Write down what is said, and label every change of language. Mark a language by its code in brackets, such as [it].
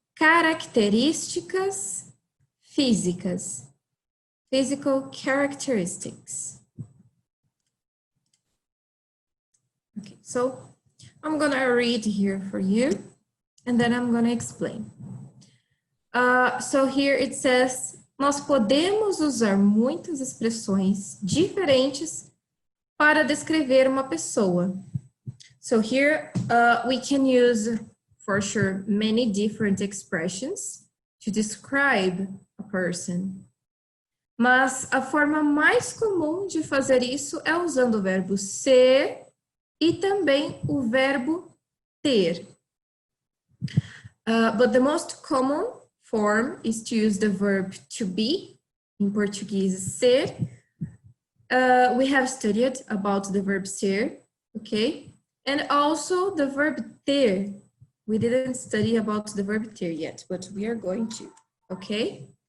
[pt] Características físicas, [en] physical characteristics. Okay, so I'm gonna read here for you, and then I'm gonna explain. So here it says, [pt] nós podemos usar muitas expressões diferentes para descrever uma pessoa. [en] So here we can use, for sure, many different expressions to describe a person. [pt] Mas a forma mais comum de fazer isso é usando o verbo ser e também o verbo ter. [en] But the most common form is to use the verb to be, in Portuguese, ser. We have studied about the verb ser, okay? And also the verb ter. We didn't study about the verb ter yet, but we are going to, okay?